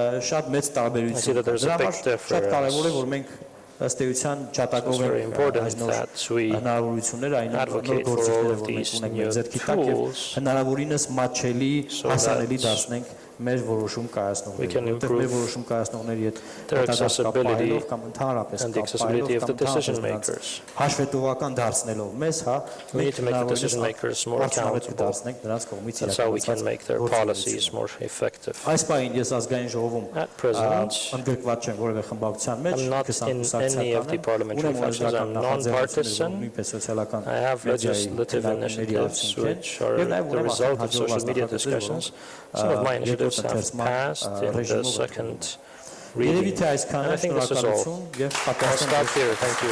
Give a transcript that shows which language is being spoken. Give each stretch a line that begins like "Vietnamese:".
Armenian: շատ մեծ տարբերություն է։ Շատ կարևոր է, որ մենք ըստ էության ջատագով են այս նոր հնարավորությունները, այն նոր գործիքները, որ մենք ունենք մեր ձեռքի տակ եւ հնարավորինս մատչելի, հասանելի դարձնենք մեր որոշում
English: We can
Armenian: կայացնողների, որտեղ մեր
English: improve
Armenian: որոշում կայացնողների հետ
English: their accessibility
Armenian: կամ ընդհանրապես
English: and the accessibility of the decision makers.
Armenian: հաշվետվական դարձնելով մեզ, հա,
English: We need to make the decision makers more accountable.
Armenian: դարձնենք նրանց կողմից
English: That's how we can make their policies more effective.
Armenian: Այս պահին ես ազգային ժողովում
English: At present,
Armenian: ընդգրկված չեմ որևէ խմբակցության մեջ,
English: I'm not in any of the parliamentary factions. I'm non-partisan. I have legislative initiatives which are the result of social media discussions. Some of my initiatives have passed in the second reading. And I think this is all. I'll stop here. Thank you.